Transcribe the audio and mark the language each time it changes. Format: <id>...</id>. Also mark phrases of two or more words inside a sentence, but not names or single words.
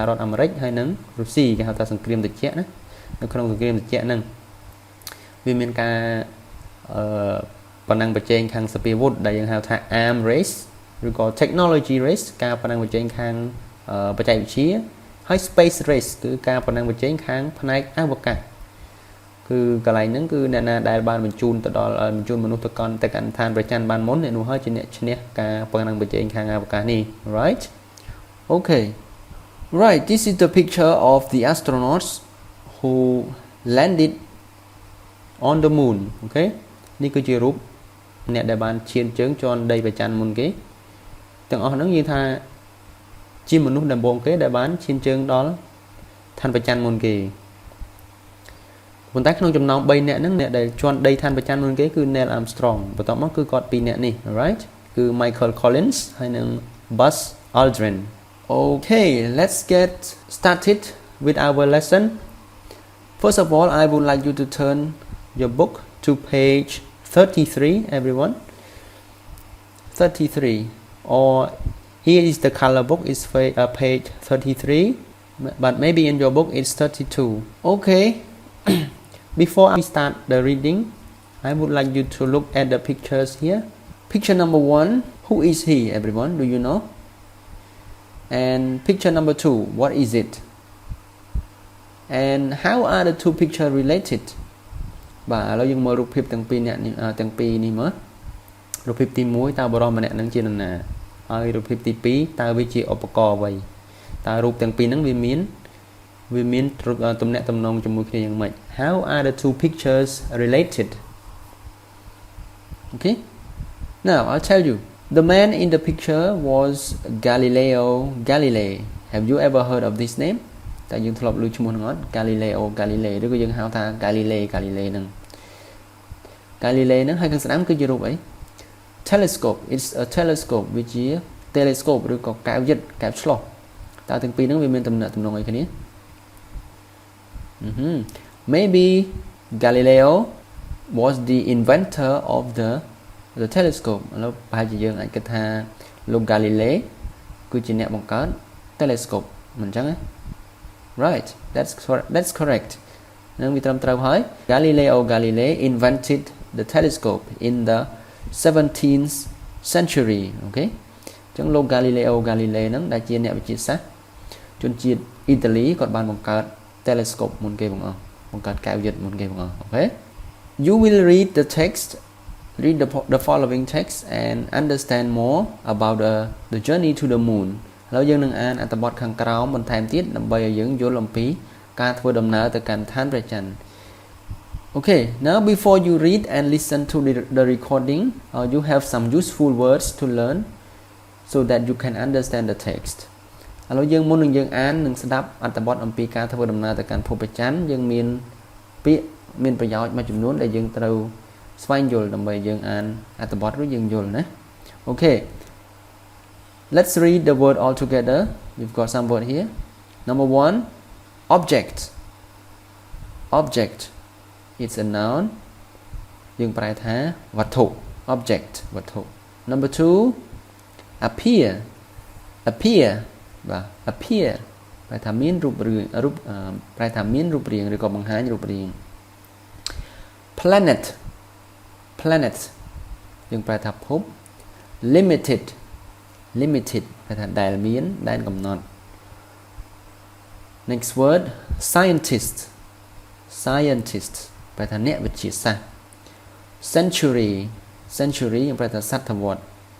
<km>រដ្ឋអាមេរិកហើយនិងរុស្ស៊ីគេហៅថាសង្គ្រាមត្រជាក់ណានៅក្នុងសង្គ្រាមត្រជាក់ហ្នឹងវាមានការប្រណាំងប្រជែងខាងសពាវុធដែលយើងហៅថា</km> <en>arm race</en> <km>ឬក៏</km> <en>technology race</en> <km>ការប្រណាំងប្រជែងខាងបច្ចេកវិទ្យាហើយ</km> <en>space race</en> <km>គឺការប្រណាំងប្រជែងខាងផ្នែកអវកាសគឺកន្លែងហ្នឹងគឺអ្នកណាដែលបានបញ្ជូនមនុស្សទៅកាន់ឋានព្រះច័ន្ទបានមុនអ្នកនោះហើយជាអ្នកឈ្នះការប្រណាំងប្រជែងខាង អវកាសនេះ</km> <en>right okay right this is the picture of the astronauts who landed on the moon okay</en> <km>នេះគឺជារូបអ្នកដែលបាន ឈានជើងជាន់ដីព្រះច័ន្ទមុនគេទាំងអស់ហ្នឹងនិយាយថាជាមនុស្សដំបូងគេដែលបានឈានជើង ដល់ឋានព្រះច័ន្ទមុនគេប៉ុន្តែក្នុងចំណោម3នាក់ហ្នឹងអ្នកដែលជាន់ដីឋានព្រះច័ន្ទមុនគេគឺ Neil Armstrong បន្ទាប់មកគឺគាត់2នាក់នេះ right គឺ Michael Collins ហើយនិង Buzz Aldrin</km> <en>okay let's get started with our lesson first of all I would like you to turn your book to page 33 everyone 33 or here is the color book is page 33 but maybe in your book it's 32 okay before we start the reading I would like you to look at the pictures here picture number 1 who is he everyone do you know and picture number 2 what is it and how are the two pictures related</en> <km>បាទឥឡូវយើងមើលរូបភាពទាំងពីរនេះមើលរូបភាពទី1តើបរិសម្នាក់នឹងជានរណាហើយរូបភាពទី2តើវាជាឧបករណ៍អ្វីតើរូបទាំងពីរហ្នឹងវាមានទំនាក់ទំនងជាមួយគ្នាយ៉ាងម៉េច</km> <en>How are the two pictures related Okay. Now I'll tell you. The man in the picture was Galileo Galilei. Have you ever heard of this name?</en> <km>តែយើងធ្លាប់ឮឈ្មោះហ្នឹងអត់ Galileo Galilei ឬក៏យើងហៅថា Galilei ហ្នឹង Galilei ហ្នឹងហើយខាងស្ដាំគឺជារូបអី Telescope.</km> <en>It's a telescope</en> <km>វាជា telescope ឬក៏កែវយិត្តកែវឆ្លុះតើទាំងពីរហ្នឹងវាមានទំនាក់ទំនងអីគ្នា</km> <en>Maybe Galileo was the inventor of the telescope</en> <km>ឥឡូវប្រហែលជាយើងអាចគិតថាលោក Galilei គឺជាអ្នកបង្កើត telescope មិនអញ្ចឹងទេ</km> <en>Right, that's correct.</en> <km>នឹងវាត្រឹមត្រូវហើយ</km> <en>Galileo Galilei invented the telescope in the 17th century. Okay.</en> <km>អញ្ចឹងលោក Galileo Galilei ហ្នឹងដែលជាអ្នកវិទ្យាសាស្ត្រជនជាតិអ៊ីតាលីគាត់បានបង្កើត telescope មុនគេបងអស់បង្កើតកែវយិត្តមុនគេបងអស់ Okay.</km> <en>You will read the following text and understand more about the journey to the moon.</en> <km>ឥឡូវយើងនឹងអានអត្ថបទខាងក្រោមបន្ថែមទៀតដើម្បីឲ្យយើងយល់អំពីការធ្វើដំណើរទៅកាន់ឋានព្រះច័ន្ទ</km> <en>Okay, now before you read and listen to the recording, you have some useful words to learn so that you can understand the text.</en> <km>ឥឡូវយើងមុននឹងយើងអាននិងស្ដាប់អត្ថបទអំពីការធ្វើដំណើរទៅកាន់ភពព្រះច័ន្ទយើងមានពាក្យមានប្រយោជន៍មួយចំនួនដែលយើងត្រូវស្វែងយល់ដើម្បីយើងអានអត្ថបទរួចយើងយល់ណា Okay.</km> <en>Let's read the word all together. We've got some word here. Number 1, object. Object. It's a noun.</en> <km>យើងប្រែថាវត្ថុ object វត្ថុ</km> <en>Number 2, appear. Appear.</en> <km>បាទ appear ប្រែថាមានរូបរាងឬក៏បង្ហាញរូបរាង Planet. Planet យើងប្រែថាភព Limited ប្រែថាដែលមានដែនកំណត់</km> <en>Next word, scientist</en> <km>ប្រែថាអ្នកវិទ្យាសាស្ត្រ Century យើងប្រែថាសតវត្ស</km>